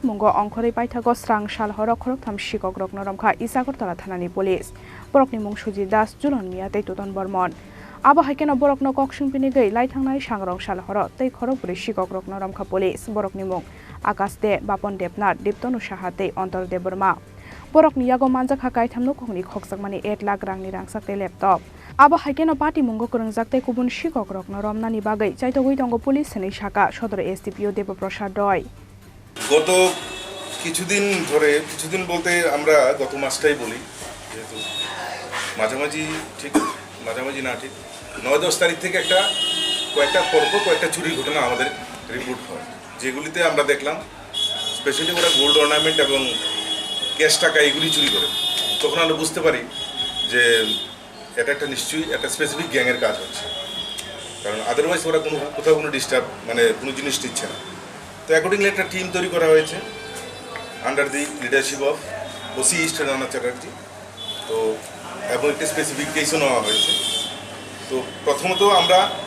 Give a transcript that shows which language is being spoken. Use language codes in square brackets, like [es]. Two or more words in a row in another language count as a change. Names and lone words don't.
[trp] mungo ongkhore Paithago srang salhoro Khoroksni Sikok rokno Romkha is Agartala thanani police borokni mung Suji Das Julon Mia tei Tuton Bormon Abo haikeno borokno koksung pinigei lai thangnai sangrong salhoro tei Khoroksni Sikok rokno Romkha police borokni mung Akaste Bapon Depnar Diptonu Shahate Ontor Deburma Borokni Yago Manjakha Kaitam Nukongni Khokjakmani 8 lakh rangni rangsakte laptop Abo haikeno Patimungo kurungjakte kubun Sikok rokno Romnani bagai chaitogui tongo police seni shaka Shodor SDPO Debaprasad Roy [bn] গত কিছুদিন বলতে আমরা গত মাসটাই বলি যেহেতু মাঝামাঝি না ঠিক 9-10 তারিখ থেকে কয়েকটা চুরির ঘটনা আমাদের রিপোর্ট হয় যেগুলিতে আমরা দেখলাম স্পেশালি ওরা [en] gold ornament [bn] এবং ক্যাশ টাকা এগুলি চুরি করে তখন আমরা বুঝতে পারি যে এটা একটা নিশ্চয়ই একটা [en] specific gang's [bn] কাজ হচ্ছে কারণ আদারওয়াইজ ওরা কোথাও কোনো ডিস্টার্ব মানে কোনো জিনিস দিচ্ছে না তো অ্যাকর্ডিংলি একটা টিম তৈরি করা হয়েছে [en] under the leadership of OC East [bn] রানা চ্যাটার্জি তো এবং একটা [en] specific case [bn] নেওয়া হয়েছে তো প্রথমত আমরা